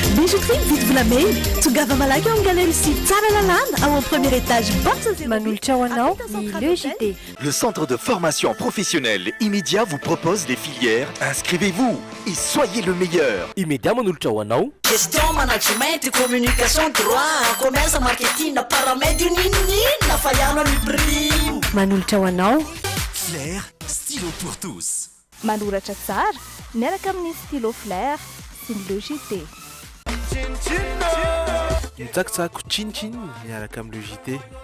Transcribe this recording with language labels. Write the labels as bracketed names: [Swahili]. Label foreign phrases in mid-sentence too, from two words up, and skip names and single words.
[Malagasy] bijouterie vite volameny tongava malaky ao galerie sivy tsara lalàna ao amin'ny [French] premier étage [Malagasy] box Manolotra ho anao ny LEJT. [French] Le centre de formation professionnelle Immédiat vous propose les filières. Inscrivez-vous et soyez le meilleur. [Malagasy] Immédiat manolotra ho anao. [French] Gestion, management, communication, droit, commerce, marketing, paramètres, [Malagasy] na fayano ny prime. Manolotra ho anao. [French] Flair, stylo pour tous. [Malagasy] Manoratra tsara miaraka amin'ny stylo Flair sy ny LEJT. Mitsakitsako tchinitchiny miaraka amin'ny LEJT.